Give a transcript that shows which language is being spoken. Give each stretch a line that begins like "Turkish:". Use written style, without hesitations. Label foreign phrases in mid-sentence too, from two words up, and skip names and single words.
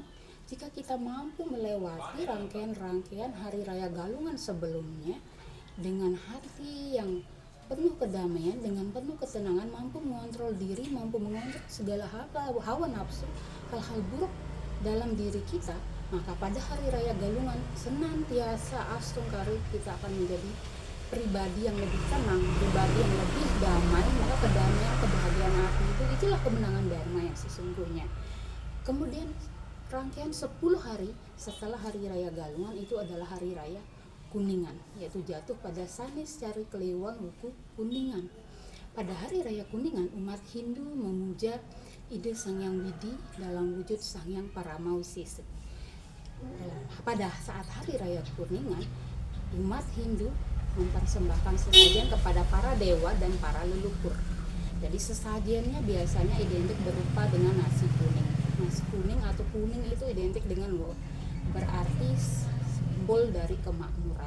Indonesian: Jika kita mampu melewati rangkaian-rangkaian Hari Raya Galungan sebelumnya dengan hati yang penuh kedamaian, dengan penuh ketenangan, mampu mengontrol diri, mampu mengontrol segala hawa nafsu, hal-hal buruk dalam diri kita, maka pada Hari Raya Galungan senantiasa astungkari kita akan menjadi pribadi yang lebih tenang, pribadi yang lebih damai. Maka kedamaian, kebahagiaan hati itulah kemenangan Dharma yang sesungguhnya. Kemudian rangkaian 10 hari setelah Hari Raya Galungan itu adalah Hari Raya Kuningan, yaitu jatuh pada Sanis Cari Kliwon Wuku Kuningan. Pada Hari Raya Kuningan, umat Hindu memuja ide Sang Hyang Widi dalam wujud Sang Hyang Paramausis. Pada saat Hari Raya Kuningan, umat Hindu mempersembahkan sesajen kepada para dewa dan para leluhur. Jadi sesajennya biasanya identik berupa dengan nasi kuning. Nasi kuning atau kuning itu identik dengan berarti simbol dari kemakmuran.